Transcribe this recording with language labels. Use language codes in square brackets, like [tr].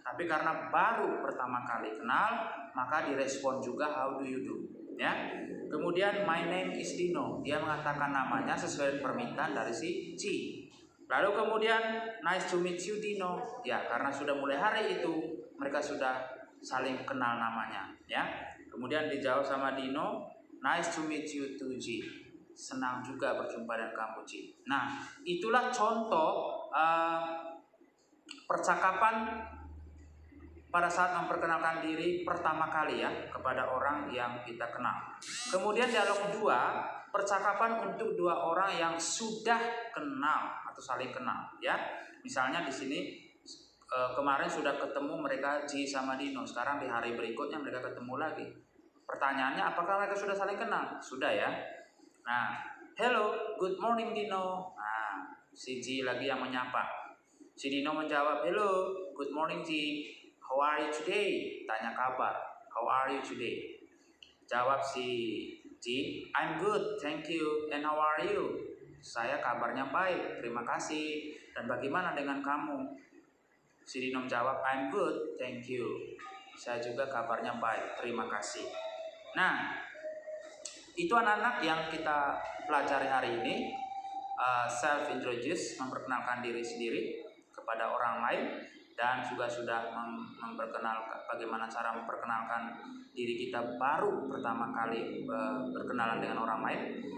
[id] Tapi karena baru pertama kali kenal, maka direspon juga [en] how do you do? [id] Ya. Kemudian [en] my name is Dino. [id] Dia mengatakan namanya sesuai permintaan dari si G. Lalu kemudian [en] nice to meet you Dino. [id] Ya, karena sudah mulai hari itu mereka sudah saling kenal namanya, ya. Kemudian dijawab sama [en] Dino, nice to meet you too G. [id] Senang juga berjumpa dengan kamu G. Nah, itulah contoh percakapan pada saat memperkenalkan diri pertama kali ya kepada orang yang kita kenal. Kemudian dialog kedua, percakapan untuk dua orang yang sudah kenal atau saling kenal ya. Misalnya di sini kemarin sudah ketemu mereka G sama Dino, sekarang di hari berikutnya mereka ketemu lagi. Pertanyaannya, apakah mereka sudah saling kenal? Sudah ya. Nah, [en] hello, good morning Dino. [id] Nah, si G lagi yang menyapa. Si Dino menjawab, [en] hello, good morning G. How are you today? [id] Tanya kabar. [en] How are you today? [id] Jawab si G, [en] I'm good, thank you. And how are you? [id] Saya kabarnya baik, terima kasih. Dan bagaimana dengan kamu? Si Dino menjawab, [en] I'm good, thank you. [id] Saya juga kabarnya baik, terima kasih. Nah, itu anak-anak yang kita pelajari hari ini. Self-introduce, memperkenalkan diri sendiri kepada orang lain. Dan juga sudah memperkenalkan bagaimana cara memperkenalkan diri kita baru pertama kali berkenalan dengan orang lain.